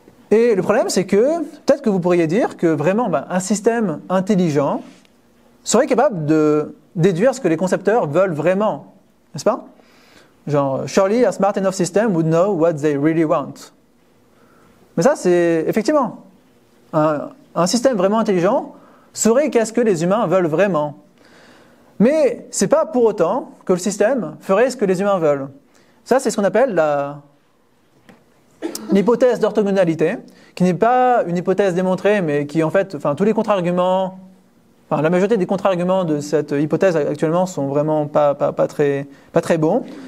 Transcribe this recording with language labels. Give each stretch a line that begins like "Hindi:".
French: Et le problème, c'est que peut-être que vous pourriez dire que vraiment un système intelligent serait capable de déduire ce que les concepteurs veulent vraiment. N'est-ce pas?
English: Genre, surely a smart enough system would know what they really want.
French: Mais ça, c'est effectivement un système vraiment intelligent saurait qu'est-ce que les humains veulent vraiment. Mais c'est pas pour autant que le système ferait ce que les humains veulent. Ça, c'est ce qu'on appelle l'hypothèse d'orthogonalité, qui n'est pas une hypothèse démontrée, mais qui en fait, tous les contre-arguments, la majorité des contre-arguments de cette hypothèse actuellement sont vraiment pas très bons.